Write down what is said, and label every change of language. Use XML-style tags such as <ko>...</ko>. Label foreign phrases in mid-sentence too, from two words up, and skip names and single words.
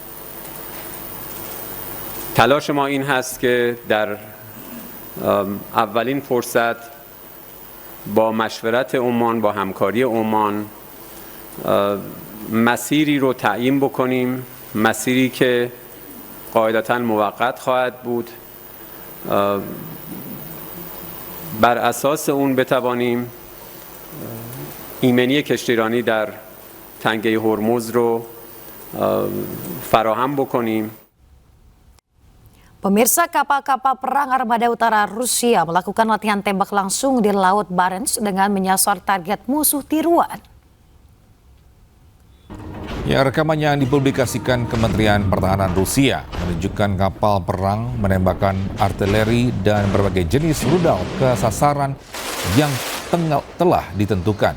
<fa>تلاش ما این هست که در اولین فرصت با مشورت عمان، با همکاری عمان مسیری رو تعیین بکنیم، مسیری که قاعدتاً موقت خواهد بود. بر اساس اون بتوانیم ایمنی کشتیرانی در تنگه هرمز رو فراهم بکنیم.</fa> <id>Pemirsa, kapal-kapal perang Armada Utara Rusia melakukan latihan tembak langsung di Laut Barents dengan menyasar target musuh tiruan. Ya, rekaman yang dipublikasikan Kementerian Pertahanan Rusia menunjukkan kapal perang menembakkan artileri dan berbagai jenis rudal ke sasaran yang telah ditentukan.</id>